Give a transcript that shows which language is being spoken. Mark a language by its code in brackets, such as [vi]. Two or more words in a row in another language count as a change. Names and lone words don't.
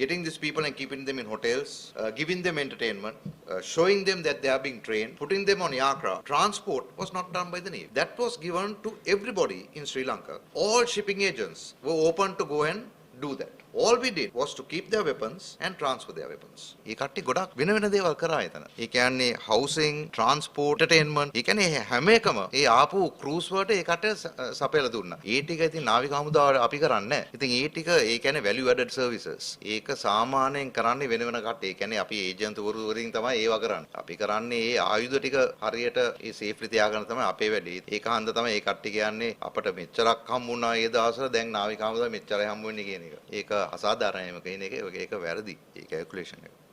[en] Getting these people and keeping them in hotels, giving them entertainment, showing them that they are being trained, putting them on aircraft. Transport was not done by the Navy. That was given to everybody in Sri Lanka. All shipping agents were open to go and do that. All we did was to keep their weapons and transfer their weapons. [si] ඒ කට්ටිය ගොඩක් වෙන වෙන දේවල් කරා එතන. ඒ කියන්නේ [en] housing, transport, entertainment. [si] ඒ කියන්නේ හැම එකම ඒ ආපු cruise වලට ඒ කට්ටිය සපයලා දුන්නා. ඒ ටික ඉතින් නාවික හමුදාව අපි කරන්නේ නැහැ. ඉතින් ඒ ටික ඒ කියන්නේ [en] value added services. [si] ඒක සාමාන්‍යයෙන් කරන්නේ වෙන වෙන කට්ටිය. ඒ කියන්නේ අපි ඒජන්තුවරු වලින් තමයි ඒව කරන්නේ. අපි කරන්නේ ඒ ආයුධ ටික හරියට ඒ safely තියාගන්න තමයි අපේ වැඩේ. ඒක හන්ද තමයි ඒ කට්ටිය කියන්නේ අපිට මෙච්චරක් හම්බුණා ඒ දවස්වල දැන් නාවික හමුදාව මෙච්චරයි හම්බ වෙන්නේ කියන එක. ඒක අසාධාරණයි කියන එක ඒක වැරදි. ඒ කැල්කියුලේෂන් එක.